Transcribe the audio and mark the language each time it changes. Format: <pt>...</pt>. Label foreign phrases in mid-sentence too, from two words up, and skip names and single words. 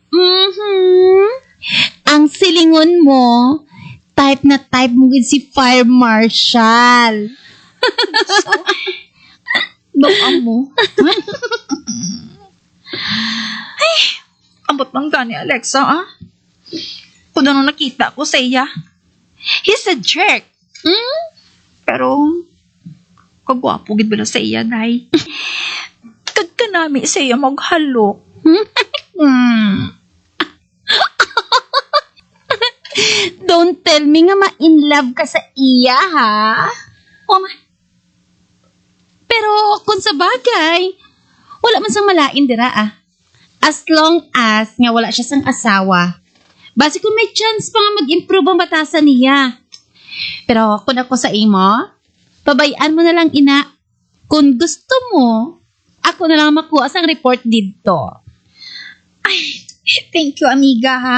<hil>Ang silingon mo, type na type mo gid si Fire Marshal. Doon mo. Ambot lang gani, Alexa, ah. Kung ano nakita ko sa iya.</hil> <en>He's a jerk.</en> <hil>Pero, kagwapo gid bala sa iya, day. Kagkanami sa iya maghalok.</hil> <en>Don't tell me</en> <hil>nga ma-in love ka sa iya, ha? O ma, Pero kung sa bagay, wala man sang malain dira, ah.</hil> <en>As long as</en> <hil>nga wala siya sang asawa, basi kung may chance pa nga mag-improve ang batasan niya. Pero kung ako sa imo, pabayaan mo na lang, ina. Kung gusto mo, ako na lang makuha sang report dito.</hil> <en>thank you,</en> <hil>amiga, ha.</hil>